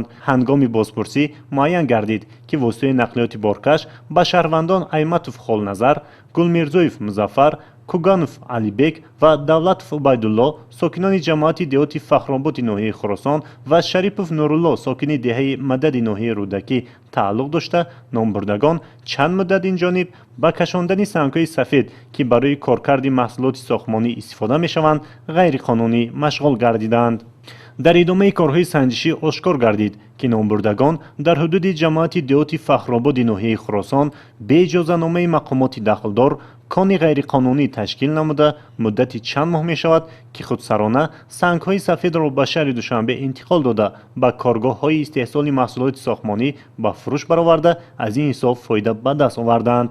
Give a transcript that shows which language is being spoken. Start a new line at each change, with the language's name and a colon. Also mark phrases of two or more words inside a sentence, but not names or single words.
Tajik: هنگام بازپرسی معین گردید که واسطه نقلیاتی بارکش به شهروندان ایمتوف خالنظر، گلمیرزویف مظفر، کوگانوف علیبک و دولتوف عبیدالله ساکنان جماعت دیهات فخرآباد ناحیه خراسان و شریپوف نورالله ساکن دهه مدد ناحیه رودکی تعلق داشته نامبردگان چند مدت این جانب با کشاندن سنگ‌های سفید که برای کارکرد محصولات ساختمانی استفاده می‌شوند غیر قانونی مشغول گردیدند. дар идомаи корҳои санҷишӣ ошкор гардид ки номбурдагон дар ҳудуди ҷамоати деҳоти фахрободи ноҳияи хуросон бе иҷозаномаи мақомоти дахлдор кони ғайриқонунӣ ташкил намуда муддати чанд моҳ мешавад ки худсарона сангҳои сафедро ба шаҳри Душанбе интиқол дода ба коргоҳҳои истеҳсоли маҳсулоти сохтмонӣ ба фурӯш бароварда аз ин ҳисоб фоида ба даст оварданд.